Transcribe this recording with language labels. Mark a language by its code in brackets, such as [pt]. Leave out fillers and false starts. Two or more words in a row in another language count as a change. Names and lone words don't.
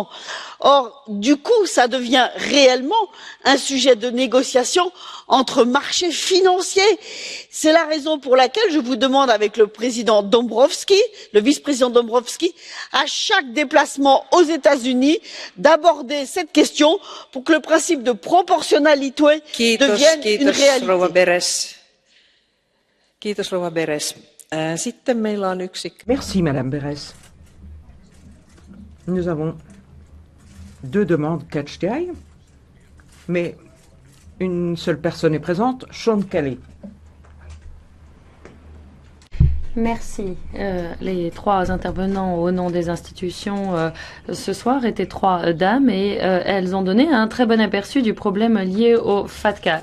[fr] Or, du coup, ça devient réellement un sujet de négociation entre marchés financiers. C'est la raison pour laquelle je vous demande, avec le président Dombrovskis, le vice-président Dombrovskis, à chaque déplacement aux États-Unis, d'aborder cette question pour que le principe de proportionnalité devienne une réalité. [fi] Kiitos, rouva Beres. Sitten meillä on yksi. [fr] Merci, Madame Beres. Nous avons 2 demandes [en] catch the eye, [fr] mais une seule personne est présente, Sean Kelly. Merci. Les 3 intervenants au nom des institutions ce soir étaient 3 dames et elles ont donné un très bon aperçu du problème lié au FATCA.